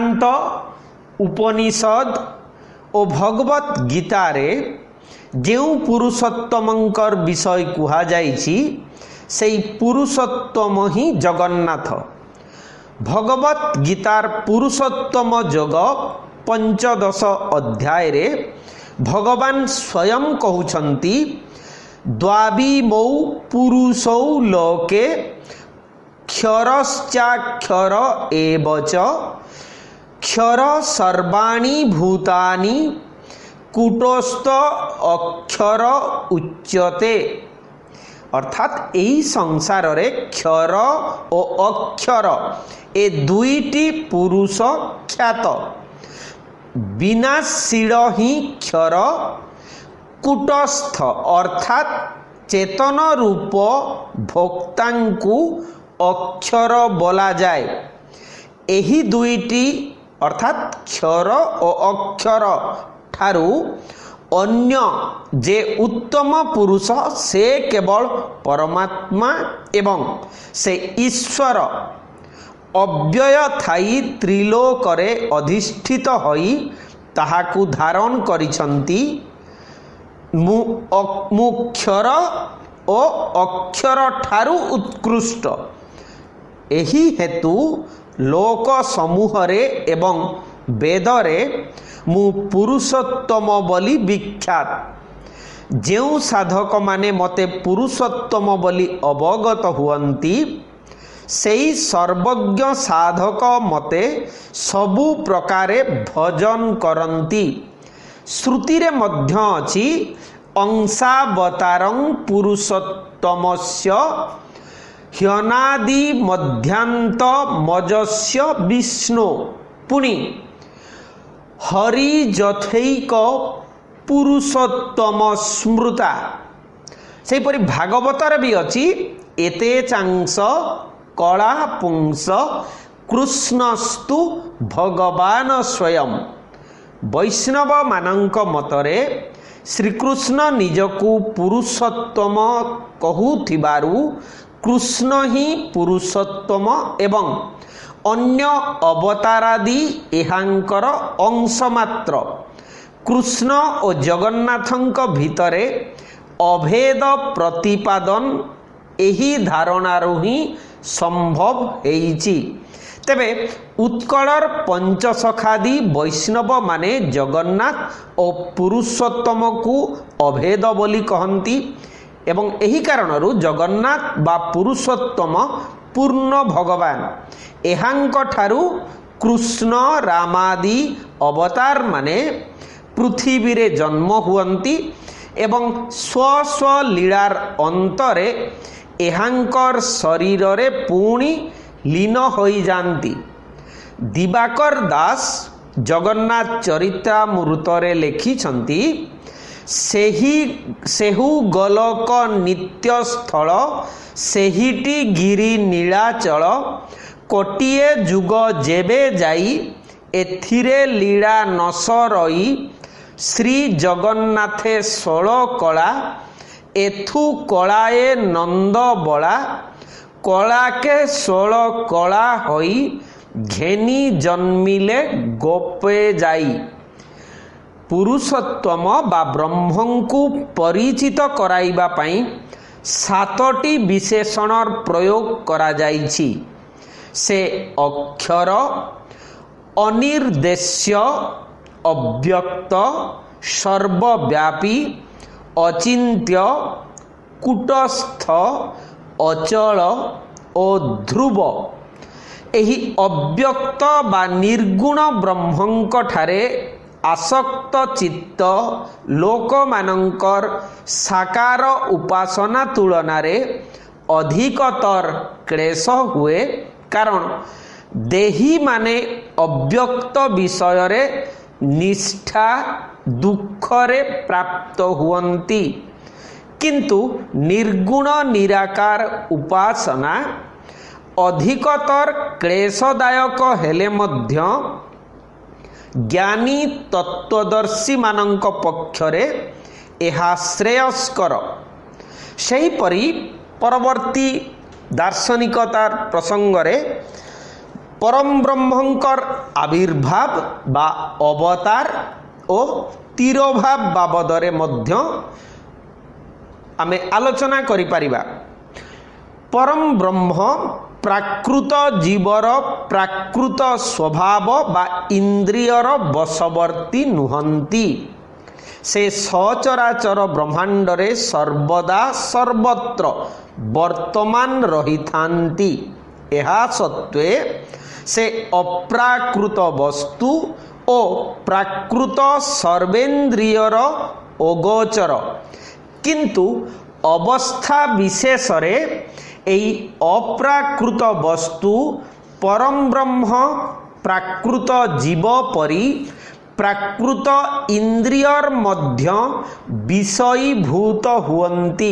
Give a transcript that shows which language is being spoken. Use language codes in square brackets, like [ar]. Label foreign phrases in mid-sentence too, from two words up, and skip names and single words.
[or] ବେଦାନ୍ତ ଉପନିଷଦ ଔର ଭଗବତ ଗୀତାରେ ଯୋ ପୁରୁଷୋତ୍ତମଙ୍କର ବିଷୟ କୁହା ଯାଇଛି ସେଇ ପୁରୁଷୋତ୍ତମ ହିଁ ଜଗନ୍ନାଥ। ଭଗବତ ଗୀତାର ପୁରୁଷୋତ୍ତମ ଯୋଗ 15 ଅଧ୍ୟାୟ ରେ ଭଗବାନ ସ୍ୱୟଂ କହୁଛନ୍ତି [sa] द्वाविमौ पुरुषौ लोके क्षरश्चाक्षर एव च क्षर सर्वाणि भूतानि कूटस्थ अक्षर उच्यते। [or] ଅର୍ଥାତ ଏହି ସଂସାର ରେ କ୍ଷର ଔର ଅକ୍ଷର ଏ ଦୁଇଟି ପୁରୁଷ ଖ୍ୟାତ। ବିନାଶୀଳ ହିଁ କ୍ଷର, କୂଟସ୍ଥ ଅର୍ଥାତ ଚେତନ ରୂପ ଭୋକ୍ତାଙ୍କୁ ଅକ୍ଷର ବୋଲା ଯାଏ। ଏହି ଦୁଇଟି ଅର୍ଥାତ କ୍ଷର ଔର ଅକ୍ଷର ଠାରୁ ଅନ୍ୟ ଯେ ଉତ୍ତମ ପୁରୁଷ ସେ କେବଳ ପରମାତ୍ମା ଏବଂ ସେ ଈଶ୍ୱର ଅବ୍ୟୟ ଥାଇ ତ୍ରିଲୋକରେ ଅଧିଷ୍ଠିତ ହୋଇ ତାହାକୁ ଧାରଣ କରିଛନ୍ତି। ମୁଁ କ୍ଷର ଓ ଅକ୍ଷର ଠାରୁ ଉତ୍କୃଷ୍ଟ। ଏହି ହେତୁ ଲୋକ ସମୂହରେ ଏବଂ ବେଦରେ ମୁଁ ପୁରୁଷୋତ୍ତମ ବୋଲି ବିଖ୍ୟାତ। ଯେଉଁ ସାଧକ ମାନେ ମତେ ପୁରୁଷୋତ୍ତମ ବୋଲି ଅବଗତ ହୁଅନ୍ତି ସେଇ ସର୍ବଜ୍ଞ ସାଧକ ମତେ ସବୁ ପ୍ରକାରେ ଭଜନ କରନ୍ତି। ଶ୍ରୁତି ରେ ମଧ୍ୟ ଅଛି [sa] अंशावतारं पुरुषोत्तमस्य ह्यनादि मध्यांत मजस्य विष्णु। पुणी हरि जथैक पुरुषोत्तम स्मृता। [or] ସେପରି ଭାଗବତର ଭି ଅଛି [sa] एते चांस कला पुंस कृष्णस्तु भगवान स्वयं। [or] ବୈଷ୍ଣବ ମାନଙ୍କ ମତରେ ଶ୍ରୀକୃଷ୍ଣ ନିଜକୁ ପୁରୁଷୋତ୍ତମ କହୁଥିବାରୁ କୃଷ୍ଣ ହିଁ ପୁରୁଷୋତ୍ତମ ଏବଂ ଅନ୍ୟ ଅବତାରାଦି ଏହାଙ୍କର ଅଂଶ ମାତ୍ର। କୃଷ୍ଣ ଔର ଜଗନ୍ନାଥଙ୍କ ଭିତରେ ଅଭେଦ ପ୍ରତିପାଦନ ଏହି ଧାରଣାରୁ ହିଁ ସମ୍ଭବ ହୋଇଛି। ତେବେ ଉତ୍କଳର ପଞ୍ଚସଖାଦି ବୈଷ୍ଣବ ମାନେ ଜଗନ୍ନାଥ ଔର ପୁରୁଷୋତ୍ତମ କୋ ଅଭେଦ ବୋଲି କହନ୍ତି ଏବଂ ଏହି କାରଣରୁ ଜଗନ୍ନାଥ ବା ପୁରୁଷୋତ୍ତମ ପୂର୍ଣ୍ଣ ଭଗବାନ। ଏହାଙ୍କ ଠାରୁ କୃଷ୍ଣ ରାମାଦି ଅବତାର ମାନେ ପୃଥିବୀ ରେ ଜନ୍ମ ହୁଅନ୍ତି ଏବଂ ସ୍ୱ ସ୍ୱ ଲୀଳାର ଅନ୍ତରେ ଏହାଙ୍କର ଶରୀର ରେ ପୁଣି ଲୀନ ହୋଇ ଯାଆନ୍ତି। ଦିବାକର ଦାସ ଜଗନ୍ନାଥ ଚରିତାମୃତରେ ଲେଖିଛନ୍ତି ସେହୁ ଗୋଲକ ନିତ୍ୟ ସ୍ଥଳ ସେହିଟି ଗିରି ନୀଳାଚଳ କୋଟିଏ ଯୁଗ ଯେବେ ଯାଇ ଏଥିରେ ଲୀଳା ନ ସରଇ ଶ୍ରୀ ଜଗନ୍ନାଥେ 16 କଳା ଏଥୁ କଳାଏ ନନ୍ଦ ବଳା କଳା କେ 16 କଳା ହୋଇ ଘେନି ଜନ୍ମିଲେ ଗୋପେ ଯାଇ। ପୁରୁଷୋତ୍ତମ ବା ବ୍ରହ୍ମଙ୍କୁ ପରିଚିତ କରାଇବା ପାଇଁ 7ଟି ବିଶେଷଣର ପ୍ରୟୋଗ କରା ଯାଇଛି। ସେ ଅକ୍ଷର, ଅନିର୍ଦ୍ଦେଶ୍ୟ, ଅବ୍ୟକ୍ତ, ସର୍ବବ୍ୟାପୀ, ଅଚିନ୍ତ୍ୟ, କୂଟସ୍ଥ, ଅଚଳ ଔର ଧ୍ରୁବ। ଏହି ଅବ୍ୟକ୍ତ ବା ନିର୍ଗୁଣ ବ୍ରହ୍ମଙ୍କ ଠାରେ ଆସକ୍ତ ଚିତ୍ତ ଲୋକ ମାନଙ୍କର ସାକାର ଉପାସନା ତୁଳନା ରେ ଅଧିକତର କ୍ଲେଶ ହୁଏ। କାରଣ ଦେହୀ ମାନେ ଅବ୍ୟକ୍ତ ବିଷୟ ରେ ନିଷ୍ଠା ଦୁଃଖ ରେ ପ୍ରାପ୍ତ ହୁଅନ୍ତି, କିନ୍ତୁ ନିର୍ଗୁଣ ନିରାକାର ଉପାସନା ଅଧିକତର କ୍ଲେଶଦାୟକ ହେଲେ ମଧ୍ୟ ଜ୍ଞାନୀ ତତ୍ତ୍ୱଦର୍ଶୀ ମାନଙ୍କ ପକ୍ଷରେ ଏହା ଶ୍ରେୟସ୍କର। ସେହିପରି ପରବର୍ତ୍ତୀ ଦାର୍ଶନିକତାର ପ୍ରସଙ୍ଗରେ ପରମ ବ୍ରହ୍ମଙ୍କର ଆବିର୍ଭାବ ବା ଅବତାର ଓ ତିରୋଭାବ ବାବଦରେ ମଧ୍ୟ ଆମେ ଆଲୋଚନା କରି ପାରିବା। ପରମ ବ୍ରହ୍ମ ପ୍ରାକୃତ ଜୀବର ପ୍ରାକୃତ ସ୍ୱଭାବ ବା ଇନ୍ଦ୍ରିୟର ବଶବର୍ତ୍ତୀ ନୁହନ୍ତି। ସେ ସଚରାଚର ବ୍ରହ୍ମାଣ୍ଡ ରେ ସର୍ବଦା ସର୍ବତ୍ର ବର୍ତ୍ତମାନ ରହି ଥାଆନ୍ତି। ଏହା ସତ୍ତ୍ୱେ ସେ ଅପ୍ରାକୃତ ବସ୍ତୁ ଓ ପ୍ରାକୃତ ସର୍ବେନ୍ଦ୍ରିୟର ଅଗୋଚର, କିନ୍ତୁ ଅବସ୍ଥା ବିଶେଷ ରେ ଏଇ ଅପ୍ରାକୃତ ବସ୍ତୁ ପରମ ବ୍ରହ୍ମ ପ୍ରାକୃତ ଜୀବ ପରି ପ୍ରାକୃତ ଇନ୍ଦ୍ରିୟର ମଧ୍ୟ ବିଷୟୀଭୂତ ହୁଅନ୍ତି।